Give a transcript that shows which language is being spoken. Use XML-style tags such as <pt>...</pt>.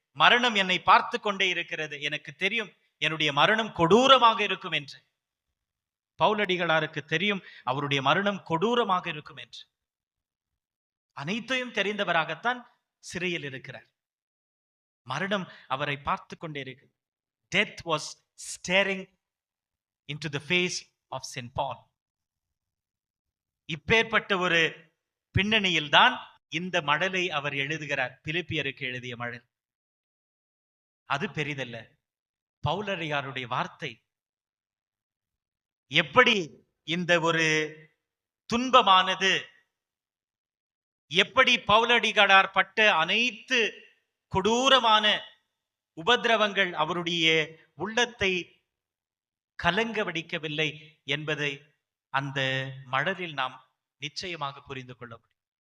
<ta>மரணம் என்னை பார்த்து கொண்டே இருக்கிறது, எனக்கு தெரியும் என்னுடைய மரணம் கொடூரமாக இருக்கும் என்று. பவுலடிகளாருக்கு தெரியும் அவருடைய மரணம் கொடூரமாக இருக்கும் என்று. அனைத்தையும் தெரிந்தவராகத்தான் சிறையில் இருக்கிறார். மரணம் அவரை பார்த்து கொண்டே இருக்கு.</ta> <en>Death was staring into the face of Saint Paul.</en> <ta>இப்பேற்பட்ட ஒரு பின்னணியில் தான் இந்த மடலை அவர் எழுதுகிறார். பிலிப்பியருக்கு எழுதிய மடல். அது பெரிதல்ல. பவுலடியாருடைய வார்த்தை எப்படி இந்த ஒரு துன்பமானது, எப்படி பவுலடிகளார் பட்ட அனைத்து கொடூரமான உபதிரவங்கள் அவருடைய உள்ளத்தை கலங்க வடிக்கவில்லை என்பதை அந்த மடலில் நாம் நிச்சயமாக புரிந்து கொள்ள முடியும்.</ta>